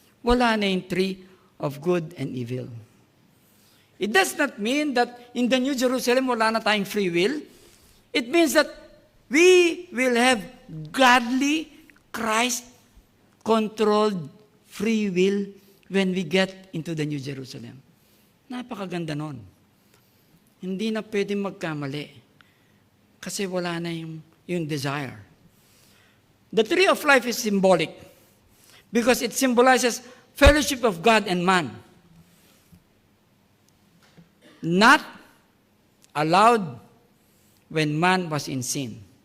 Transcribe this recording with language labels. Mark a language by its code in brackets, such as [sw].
[tl] Wala na yung [en] tree of good and evil. It does not mean that in the New Jerusalem [tl] wala na tayong [en] free will. It means that we will have godly, Christ-controlled free will when we get into the New Jerusalem. [tl] Napakaganda nun. Hindi na pwedeng magkamali. Kasi wala na yung desire. [en] The tree of life is symbolic because it symbolizes fellowship of God and man. Not allowed when man was in sin.